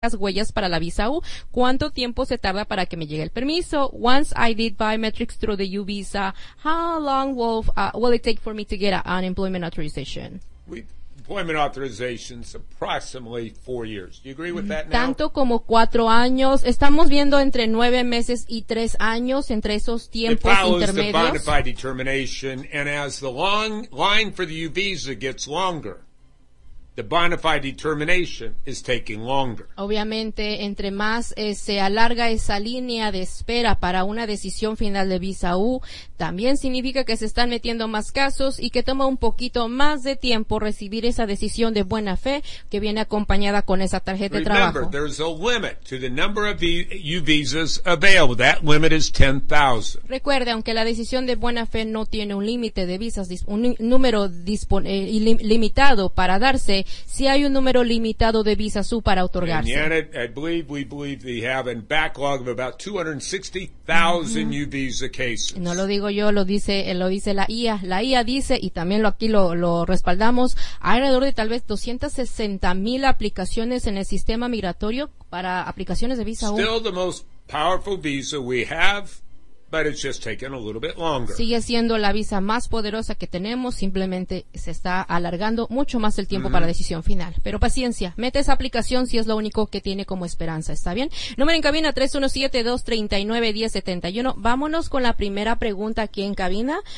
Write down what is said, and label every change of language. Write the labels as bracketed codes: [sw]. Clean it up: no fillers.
[es] las huellas para la visa U. ¿Cuánto tiempo se tarda para que me llegue el permiso? [en] Once I did biometrics through the U visa, how long will it take for me to get an unemployment authorization? Employment authorization is approximately 4 years. Do you agree with that now? [es] Tanto como 4 años. Estamos viendo entre 9 meses y 3 años entre esos tiempos intermedios. [en] It follows the bona fide determination, and as the long line for the U visa gets longer, the bona fide determination is taking longer. [es] Obviamente, entre más se alarga esa línea de espera para una decisión final de visa U, también significa que se están metiendo más casos y que toma un poquito más de tiempo recibir esa decisión de buena fe que viene acompañada con esa tarjeta de trabajo. [en] Remember, there's a limit to the number of U visas available. That limit is 10,000. [es] Recuerde, aunque la decisión de buena fe no tiene un límite de visas, un número limitado para darse, si hay un número limitado de visas U para otorgarse. [en] And Janet, we believe we have a backlog of about 260,000 U visa cases. [es] No lo digo yo, lo dice la IA. La IA dice, y también aquí lo respaldamos, hay alrededor de tal vez 260,000 aplicaciones en el sistema migratorio para aplicaciones de visa U. [en] Still the most powerful visa we have, but it's just taking a little bit longer. [es] Sigue siendo la visa más poderosa que tenemos, simplemente se está alargando mucho más el tiempo para decisión final. Pero paciencia, mete esa aplicación si es lo único que tiene como esperanza, ¿está bien? Número en cabina 317-239-1071. Vámonos con la primera pregunta aquí en cabina.